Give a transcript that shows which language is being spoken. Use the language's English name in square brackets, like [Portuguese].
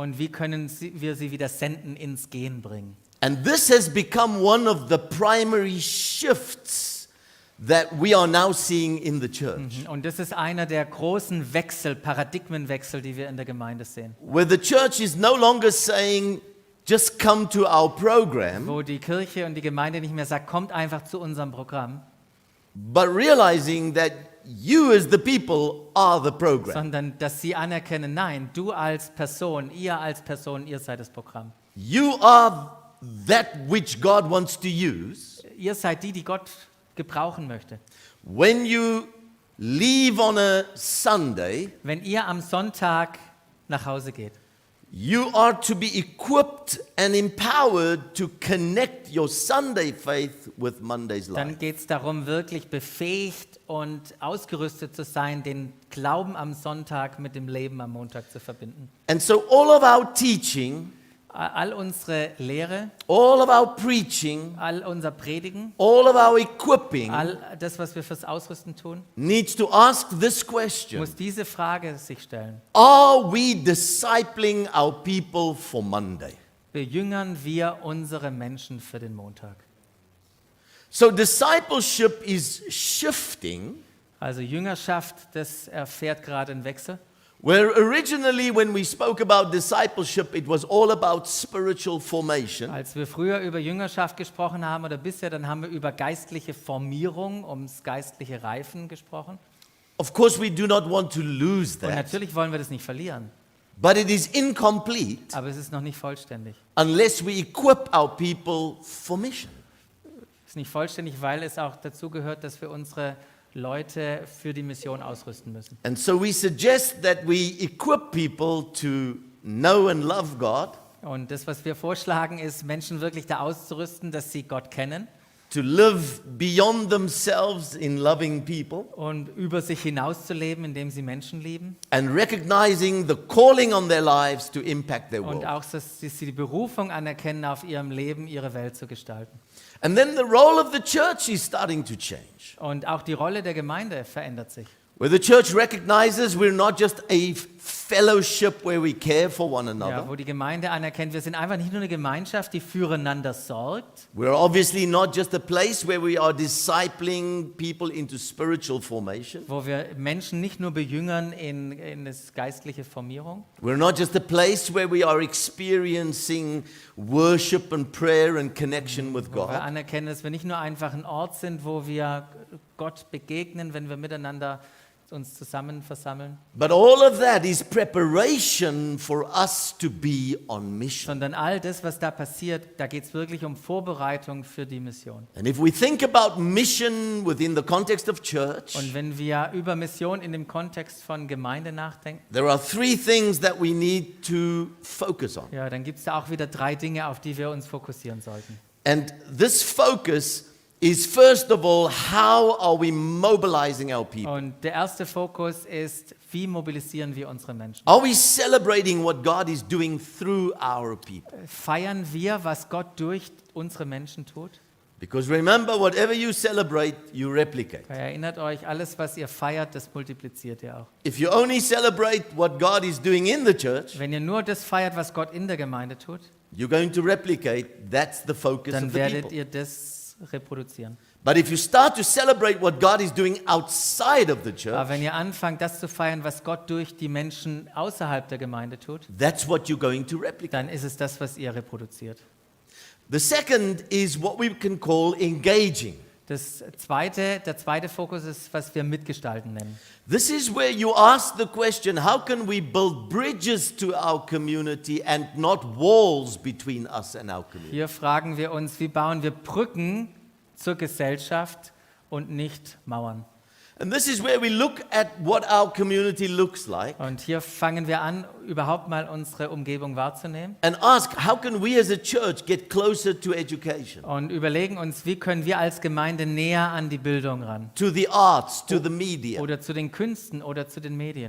[German] Und wie können wir sie wieder senden, ins Gehen bringen? [English] And this has become one of the primary shifts that we are now seeing in the church. [German] Und das ist einer der großen Paradigmenwechsel, die wir in der Gemeinde sehen. [English] Where the church is no longer saying, just come to our program, [German] Wo die Kirche und die Gemeinde nicht mehr sagt, kommt einfach zu unserem Programm, [English] but realizing that you as the people are the program. [German] sondern dass sie anerkennen, nein, du als Person, ihr seid das Programm. [English] You are that which God wants to use. [German] Ihr seid die Gott gebrauchen möchte. [English] When you leave on a Sunday, [German] Wenn ihr am Sonntag nach Hause geht, [English] you are to be equipped and empowered to connect your Sunday faith with Monday's life. [German] dann geht es darum, wirklich befähigt und ausgerüstet zu sein, den Glauben am Sonntag mit dem Leben am Montag zu verbinden. [English] And so all of our teaching, [German] All unsere Lehre, [English] all of our preaching, [German] all unser Predigen, [English] all of our equipping [German] all das, was wir fürs Ausrüsten tun, [English] needs to ask this question. [German] muss diese Frage sich stellen. [English] Are we discipling our people for Monday? [German] Bejüngern wir unsere Menschen für den Montag? [English] So discipleship is shifting [German] Also Jüngerschaft, das erfährt gerade einen Wechsel. [English] Where originally when we spoke about discipleship, it was all about spiritual formation. [German] Als wir früher über Jüngerschaft gesprochen haben oder bisher, dann haben wir über geistliche Formierung, ums geistliche Reifen gesprochen. [English] Of course, we do not want to lose [German] Und [English] that. [German] natürlich wollen wir das nicht verlieren, [English] But it is incomplete [German] aber es ist noch nicht vollständig. [English] unless we equip our people for mission. [German] Es ist nicht vollständig, weil es auch dazu gehört, dass wir unsere Leute für die Mission ausrüsten müssen. [English] And so we suggest that we equip people to know and love God, [German] Und das, was wir vorschlagen, ist, Menschen wirklich da auszurüsten, dass sie Gott kennen [English] to live beyond themselves in loving people, [German] und über sich hinauszuleben, indem sie Menschen lieben. [English] and recognizing the calling on their lives to impact their [German] Und [English] world. [German] auch, dass sie die Berufung anerkennen, auf ihrem Leben ihre Welt zu gestalten. [English] And then the role of the church is starting to change, [German] Und auch die Rolle der Gemeinde verändert sich. [English] where the church recognizes we're not just a fellowship where we care for one [German] Ja, [English] another. [German] wo die Gemeinde anerkennt, wir sind einfach nicht nur eine Gemeinschaft, die füreinander sorgt. [English] We're obviously not just a place where we are discipling people into spiritual formation. [German] Wo wir Menschen nicht nur bejüngern in das geistliche Formierung. [English] We're not just a place where we are experiencing worship and prayer and connection with [German] Wo wir [English] God. [German] anerkennen, dass wir nicht nur einfach ein Ort sind, wo wir Gott begegnen, wenn wir miteinander uns zusammen versammeln, [English] But all of that is preparation for us to be on mission. [German] sondern all das, was da passiert, da geht es wirklich um Vorbereitung für die Mission. [English] And if we think about mission within the context of church, [German] Und wenn wir über Mission in dem Kontext von Gemeinde nachdenken, [English] there are three things that we need to focus on. [German] ja, dann gibt es da auch wieder 3 Dinge, auf die wir uns fokussieren sollten. [English] And this focus is first of all, how are we mobilizing our people? [German] Und der erste Fokus ist, wie mobilisieren wir unsere Menschen? [English] Are we celebrating what God is doing through our people? [German] Feiern wir, was Gott durch unsere Menschen tut? [English] Because remember, whatever you celebrate, you replicate. [German] Erinnert euch, alles, was ihr feiert, das multipliziert ihr auch. [English] If you only celebrate what God is doing in the church, [German] Wenn ihr nur das feiert, was Gott in der Gemeinde tut, [English] you're going to replicate. That's the focus [German] dann [English] of the [German] werdet [English] people. [German] ihr das reproduzieren. [English] But if you start to celebrate what God is doing outside of the [German] Aber [English] church, [German] wenn ihr anfangt, das zu feiern, was Gott durch die Menschen außerhalb der Gemeinde tut, [English] that's what you're going to replicate. [German] dann ist es das, was ihr reproduziert. [English] The second is what we can call engaging. [German] Der zweite Fokus ist, was wir mitgestalten nennen. [English] This is where you ask the question, how can we build bridges to our community and not walls between us and our community? [German] Hier fragen wir uns, wie bauen wir Brücken zur Gesellschaft und nicht Mauern? [English] And this is where we look at what our community looks like [German] Und hier fangen wir an, überhaupt mal unsere Umgebung wahrzunehmen [English] and ask, how can we as a church get closer to education, [German] und überlegen uns, wie können wir als Gemeinde näher an die Bildung ran? [English] to the arts, to the media, [German] Oder zu den Künsten oder zu den Medien.